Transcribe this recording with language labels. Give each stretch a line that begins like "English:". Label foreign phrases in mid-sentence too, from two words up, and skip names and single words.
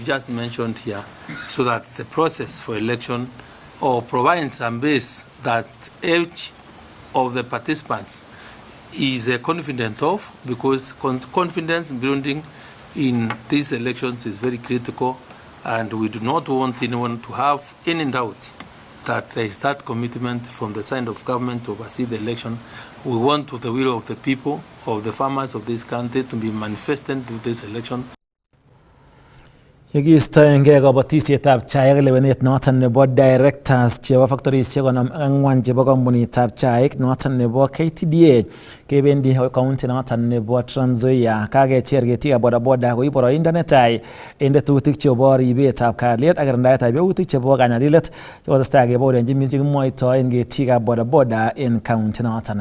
English: just mentioned here, so that the process for election or provides some base that each of the participants is confident of, because confidence building in these elections is very critical, and we do not want anyone to have any doubt that there is that commitment from the side of government to oversee the election. We want the will of the people, of the farmers of this country to be manifested through this election.
Kalenjin: Yekistoengei kabatisietab chaik ak lewenet noton nebo directors chebo factorisiek 54 chebo kampunitab chaik noton nebo KTDA kebendi county noton nebo Trans Nzoia. Kakecher ketikab bodaboda koib boroindo netai en tetutik chebo ribetab kalyet ak kirindaetab yautik chebo kanyalilet chekotestai kebaorionji mising chekimwoitoen ketikab bodaboda en county noton.